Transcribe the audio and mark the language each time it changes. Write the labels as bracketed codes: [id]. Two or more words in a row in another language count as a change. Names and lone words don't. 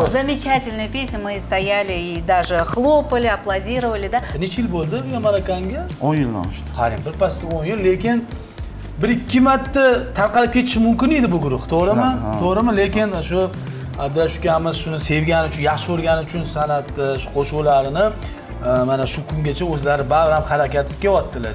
[ru] Замечательная песня, мы стояли и даже хлопали, аплодировали, да? [uz] necha yil bo'ldi bu Marakanga? 10 yildan oshdi. Qarang, bir pasda 10 yil, lekin 1-2 marta tarqalib ketishi mumkin edi bu guruh, to'g'rimi? Ha. To'g'rimi? Lekin shu Abdulash ukamiz shuni sevgani uchun, yaxshi ko'rgani uchun san'atni, shu qo'shuqlarini mana shu kungacha o'zlari baribir ham harakat qilib kelyaptilar.